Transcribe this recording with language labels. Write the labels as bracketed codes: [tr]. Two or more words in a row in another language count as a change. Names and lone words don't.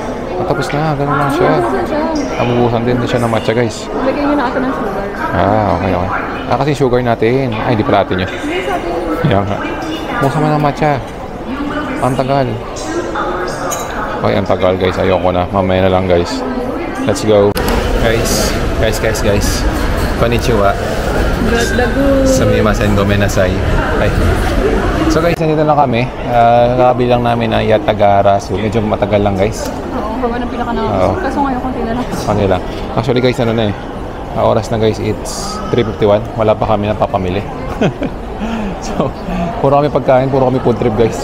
[tl] Tapos na, ganun lang siya. Bubuhusan din siya ng matcha guys. Lagyan nyo na ito ng sugar. Okay. Kasi sugar natin. Ay, hindi pala natin yun. Yan nga. Buhusan mo ng matcha. Ang tagal. Ay, ang tagal guys. Ayoko na. Mamaya na lang guys. [en] Let's go. Guys. [ja] Konnichiwa. Sumimasen gomenasai. Ay. [tl] So guys, nandito lang kami. Kabilang namin na Yatagara. So medyo matagal lang guys. Oo, haba ng pila ka na. Kaso ngayon, konti na lang. Ano lang. Actually guys, ano na eh. Oras na guys, it's 3:51. Wala pa kami napapamili. So, puro kami pagkain, puro kami [en] food trip [tl] guys.